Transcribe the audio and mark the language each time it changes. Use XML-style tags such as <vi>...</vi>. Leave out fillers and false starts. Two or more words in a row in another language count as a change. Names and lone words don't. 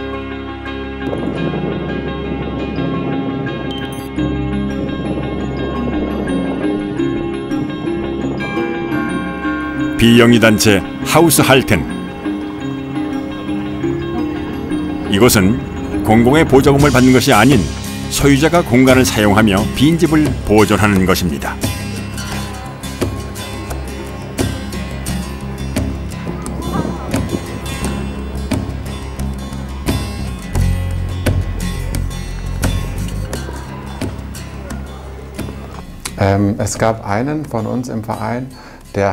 <ko>비영리 단체 하우스 할텐. 이곳은 공공의 보조금을 받는 것이 아닌 소유자가 공간을 사용하며 빈집을 보존하는 것입니다.</ko> <de>Es gab einen von uns im Verein, der</de>